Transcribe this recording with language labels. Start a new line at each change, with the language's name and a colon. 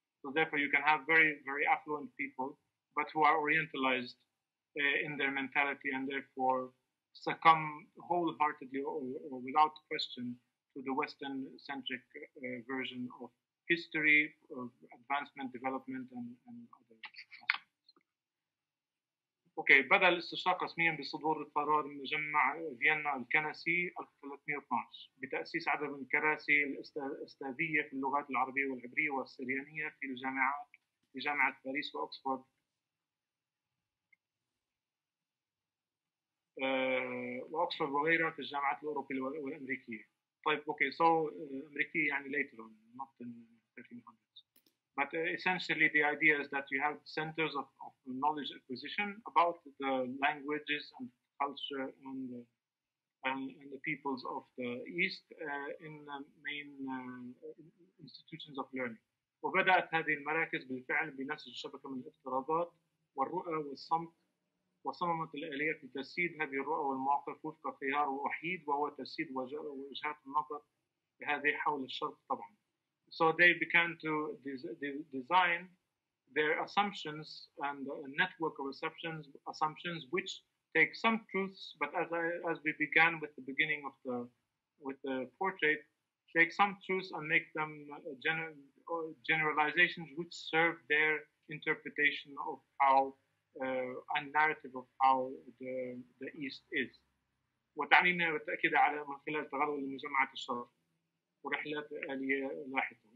English: So therefore, you can have very, very affluent people, but who are orientalized in their mentality and therefore succumb wholeheartedly or without question to the Western-centric version of history, of advancement, development, and other aspects.
Arabic: اوكي، بدأ الاستشراق رسميا بصدور قرار مجمع فيينا الكنسي 1312 بتأسيس عدد من الكراسي الأستاذية في اللغات العربية والعبرية والسريانية في الجامعات، في جامعة باريس وأكسفورد وأكسفورد وغيرها في الجامعات الأوروبية والأمريكية. طيب اوكي،
English: so
Arabic: أمريكية يعني
English: later on, not in 1300s. But essentially, the idea is that you have centers of knowledge acquisition about the languages and culture and the peoples of the East in main institutions of learning.
Arabic: وبدأت هذه المراكز بالفعل بنسج شبكة من الافتراضات والرؤى والصمت، وصممت الآليات لتجسيد هذه الرؤى والمواقف وفق خيار وحيد، وهو تجسيد وجهات النظر هذه حول الشرق طبعا.
English: So they began to design their assumptions and a network of assumptions which take some truths, but as we began with the beginning of the portrait, take some truths and make them generalizations which serve their interpretation of how and narrative of how the East is.
Arabic: وتعنينا بالتأكيد على من خلال تغلغل لمجمعات الشرق ورحلات آلية لاحقة.